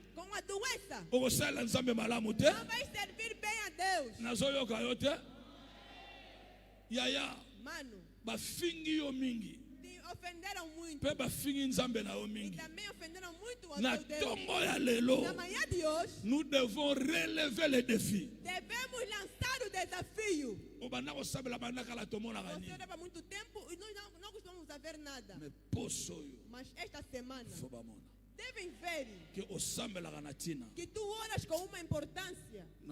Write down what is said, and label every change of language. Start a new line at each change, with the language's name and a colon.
Portuguese: Com a doença. Não vai servir bem a Deus. Mano,
Lingala: bafingi yo mingi.
Portuguese: Te ofenderam muito.
Lingala: Pe bafingi nzambe na yo mingi.
Portuguese: E também ofenderam muito ao
Lingala: na
Portuguese: teu Deus.
Lingala: Tongo ya lelo.
Portuguese: Na manhã de hoje,
French: nous devons relever le défi.
Portuguese: Devemos lançar o desafio. Você Você leva muito tempo e nós não costumamos ver nada. Mas esta semana devem ver que tu oras com uma importância.